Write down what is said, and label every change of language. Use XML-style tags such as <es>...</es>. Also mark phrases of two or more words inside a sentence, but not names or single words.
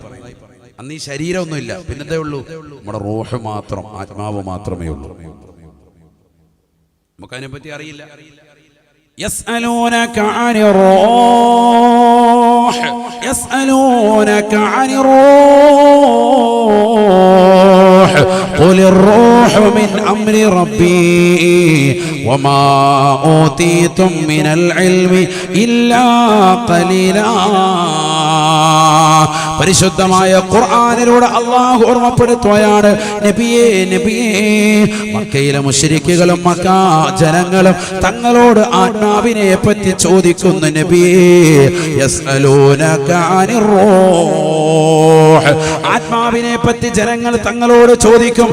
<ml>അന്ന് ഈ ശരീരമൊന്നുമില്ല, പിന്നെന്തേ ഉള്ളൂ? നമ്മുടെ റൂഹ് മാത്രം, ആത്മാവ് മാത്രമേ ഉള്ളൂ. നമുക്കതിനെ പറ്റി അറിയില്ല.</ml> <ar>يسألونك عن الروح، يسألونك عن الروح قل الروح من أمر ربي وما أوتيتم من العلم إلا قليلا.</ar> <ml>പരിശുദ്ധമായ ഖുർആനിലൂടെ അല്ലാഹു ഓർമ്മപ്പെടുത്തുകയാണ്, നബിയേ നബിയേ, മക്കയിലെ മുശ്രിക്കുകളും മക്ക ജനങ്ങളും തങ്ങളോട് ആത്മാവിനെ പറ്റി ചോദിക്കുന്നു. നബിയേ,</ml> <ar>يسألونك عن الروح,</ar> <ml>ആത്മാവിനെ പറ്റി ജനങ്ങൾ തങ്ങളോട് ചോദിക്കും.</ml>